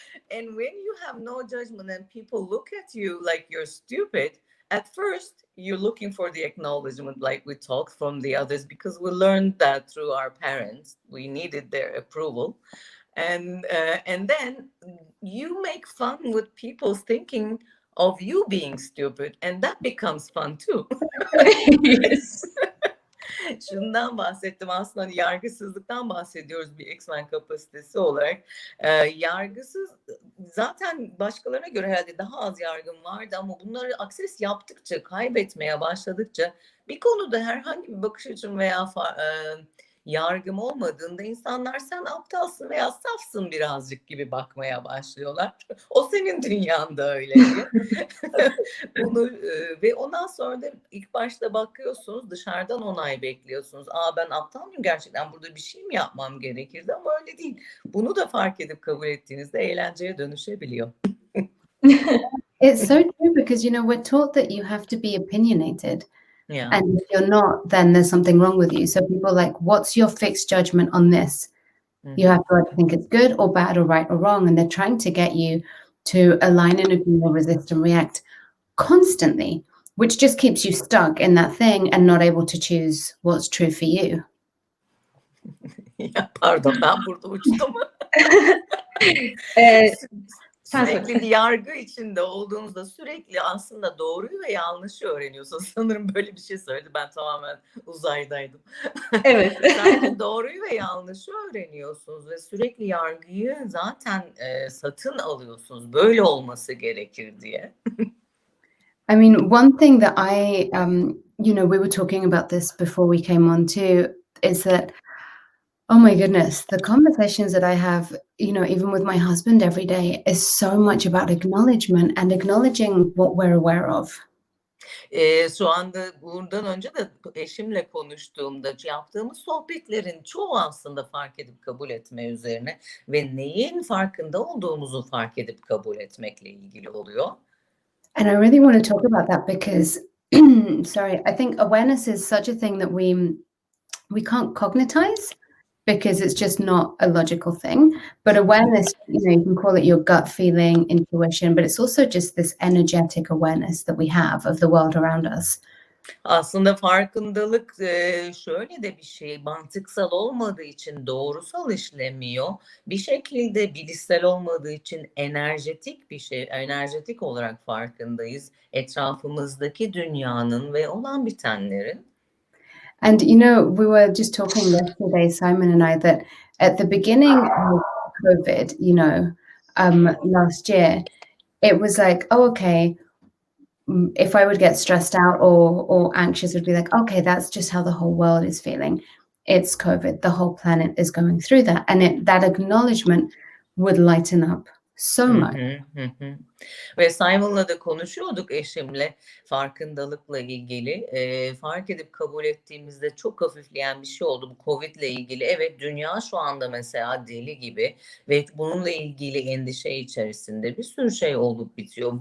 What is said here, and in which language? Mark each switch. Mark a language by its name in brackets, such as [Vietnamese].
[English] And when you have no judgment and people look at you like you're stupid, at first you're looking for the acknowledgement, like we talked from the others, because we learned that through our parents. We needed their approval. And then you make fun with people thinking of you being stupid, and that becomes fun too. Yes. [Turkish] Şundan bahsettim, aslında yargısızlıktan bahsediyoruz bir X-Men kapasitesi olarak. Yargısız, zaten başkalarına göre herhalde daha az yargım vardı ama bunları akses yaptıkça, kaybetmeye başladıkça bir konuda herhangi bir bakış açım veya yargım olmadığında insanlar sen aptalsın veya safsın birazcık gibi bakmaya başlıyorlar. O senin dünyanda öyle diye. Bunu ve ondan sonra da ilk başta bakıyorsunuz, dışarıdan onay bekliyorsunuz. Ben aptal mıyım gerçekten, burada bir şey mi yapmam gerekirdi, ama öyle değil. Bunu da fark edip kabul ettiğinizde eğlenceye dönüşebiliyor. [English] It's so true because, you know, we're taught that you have to be opinionated. Yeah. And if you're not, then there's something wrong with you. So people are like, what's your fixed judgment on this? You have to either think it's good or bad or right or wrong. And they're trying to get you to align and agree or resist and react constantly, which just keeps you stuck in that thing and not able to choose what's true for you. [Turkish] Ya pardon, ben burada uçtum. Sürekli bir yargı içinde olduğunuzda sürekli aslında doğruyu ve yanlışı öğreniyorsunuz. Sanırım böyle bir şey söyledi. Ben tamamen uzaydaydım. Evet. Sadece doğruyu ve yanlışı öğreniyorsunuz ve sürekli yargıyı zaten satın alıyorsunuz. Böyle olması gerekir diye. [English] I mean, one thing that you know, we were talking about this before we came on too, is that, oh my goodness, the conversations that I have, you know, even with my husband every day is so much about acknowledgement and acknowledging what we're aware of. [Turkish] Şu anda bundan önce de eşimle konuştuğumda yaptığımız sohbetlerin çoğu aslında fark edip kabul etme üzerine ve neyin farkında olduğumuzu fark edip kabul etmekle ilgili oluyor. [English] And I really want to talk about that because, sorry, I think awareness is such a thing that we can't cognitize because it's just not a logical thing. But awareness, you know, you can call it your gut feeling, intuition, but it's also just this energetic awareness that we have of the world around us. [Turkish] Aslında farkındalık şöyle de bir şey, mantıksal olmadığı için doğrusal işlemiyor. Bir şekilde bilişsel olmadığı için enerjetik bir şey, enerjetik olarak farkındayız. Etrafımızdaki dünyanın ve olan bitenlerin. And, you know, we were just talking yesterday, Simon and I, that at the beginning of COVID, you know, last year, it was like, oh, okay, if I would get stressed out or anxious, it would be like, okay, that's just how the whole world is feeling. It's COVID. The whole planet is going through that. And that acknowledgement would lighten up so much. Ve Simon'la da konuşuyorduk eşimle farkındalıkla ilgili. Fark edip kabul ettiğimizde çok hafifleyen bir şey oldu bu Covid'le ilgili. Evet, dünya şu anda mesela deli gibi ve bununla ilgili endişe içerisinde bir sürü şey olup bitiyor.